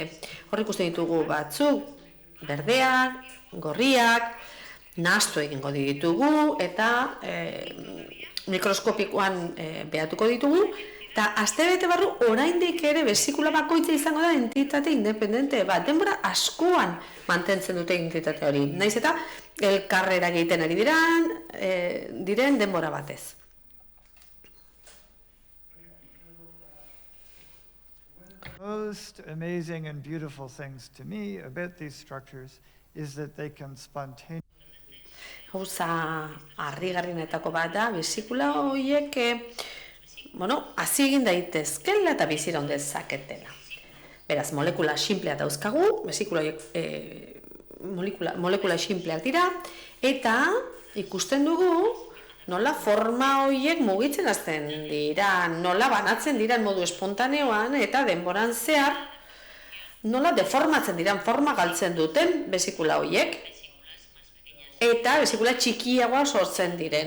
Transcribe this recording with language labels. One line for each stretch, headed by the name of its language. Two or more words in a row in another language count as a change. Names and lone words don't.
Basque: Hor ikusten ditugu batzuk, berdeak, gorriak, nahastu egingo ditugu eta mikroskopikoan behatuko ditugu. Eta astebete barru oraindik ere besikula bakoitza izango da entitate independente bat. Denbora askoan mantentzen dute entitate hori. Naiz eta elkarrera egiten ari diren denbora batez.
English: Most amazing and beautiful things to me about these structures is that they can spontaneously
Basque: Gauza harrigarrienetako bat da, besikula horiek hasi egin daitezkela eta biziraun dezaketela. Beraz, molekula sinplea dauzkagu, besikula horiek molekula sinpleak dira, eta ikusten dugu nola forma horiek mugitzen hasten dira, nola banatzen dira modu espontaneoan, eta denboran zehar nola deformatzen diran, forma galtzen duten besikula horiek, eta besikula txikiagoa sortzen diren.